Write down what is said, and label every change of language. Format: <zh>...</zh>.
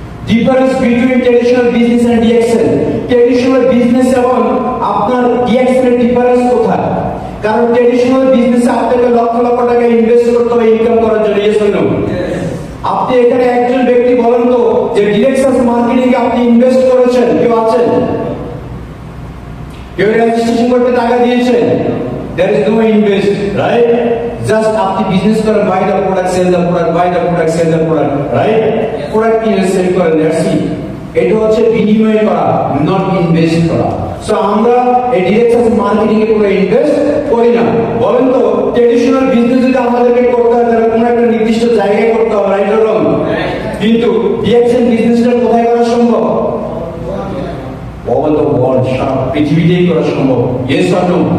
<en>Difference between traditional business and DXL.</en> <bn>Traditional business এবং আপনার DXL এর ডিফারেন্স কোথায়? কারণ ট্রেডিশনাল বিজনেসে আপনাকে লক্ষ লক্ষ টাকা ইনভেস্ট করতে হবে ইনকাম করার জন্য।</bn> <en>Yes or no?</en> <bn>আপনি এখানে একজন ব্যক্তি বলেন তো যে ডিরেক্ট সেলস মার্কেটিং এ আপনি ইনভেস্ট করেছেন, কেউ আছেন? কেউ রেজিস্ট্রেশন করতে টাকা দিয়েছেন?</bn> <en>There is no invest, right? Just</en> <bn>আপনি বিজনেস করেন,</bn> <en>buy the product, sell the product, buy the product, sell the product, right?</en> <bn>Product কিনে সেল করেন,</bn> <en>that's it.</en> <bn>এটা হচ্ছে বিনিময় করা, নট ইনভেস্ট করা। সো আমরা এই ডিরেক্ট সেলস মার্কেটিং এ পুরো ইনভেস্ট করি না। বলেন তো ট্রেডিশনাল বিজনেস যদি আমাদেরকে করতে হয় তাহলে কোনো একটা নির্দিষ্ট জায়গায় করতে হবে,</bn> <en>Right or wrong?</en> <bn>কিন্তু ডিএক্সএল বিজনেসটা কোথায় করা সম্ভব?</bn> <en>all the world,</en> <bn>সারা পৃথিবীতেই করা সম্ভব।</bn> <en>Yes or no?</en>